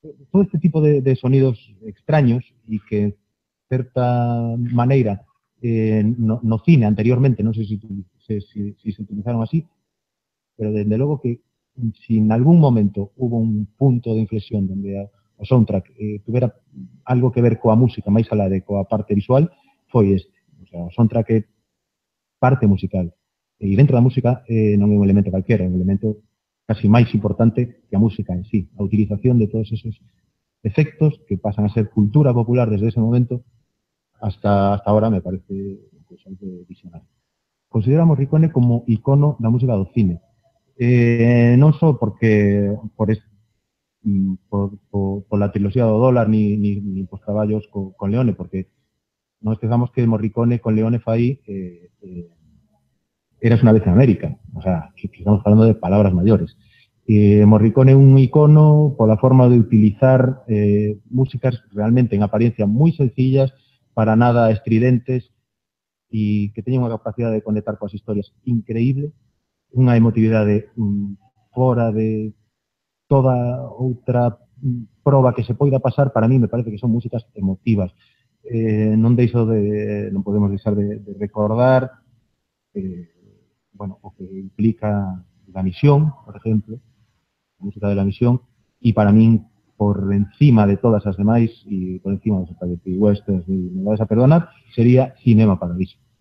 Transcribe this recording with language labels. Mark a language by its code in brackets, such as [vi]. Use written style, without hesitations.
[gl] todo este tipo de sonidos extraños e que, de certa maneira, no cine anteriormente, non sei se se utilizaron así, pero desde logo que si en algún momento [es] hubo un punto de inflexión donde [gl] o soundtrack tuvera algo que ver coa música máis alá de coa parte visual, foi este. O sea, o soundtrack é parte musical. E dentro da música non é un elemento calquera, é un elemento casi máis importante que a música en sí. [es] A utilización de todos esos efectos que pasan a ser cultura popular desde ese momento hasta ahora me parece pues, algo visionario. [gl] Considero a Morricone como icono da música do cine. Non só porque por la trilogía do dólar ni pos traballos con Leone, porque non esquezamos que Morricone con Leone fai Eras una vez en América. [es] O sea, que estamos hablando de palabras mayores. [gl] Morricone é un icono pola forma de utilizar músicas realmente en apariencia moi sencillas, para nada estridentes, e que teñen unha capacidade de conectar coas historias increíble, unha emotividade fora de toda outra proba que se poida pasar. [es] Para mí me parece que son músicas emotivas. [gl] Non podemos deixar de recordar bueno, o que implica La Misión, por ejemplo, a música de La Misión, e para min, por encima de todas as demais e por encima dos spaghetti westerns e [es] me vais a perdonar, [gl] sería Cinema Paradiso,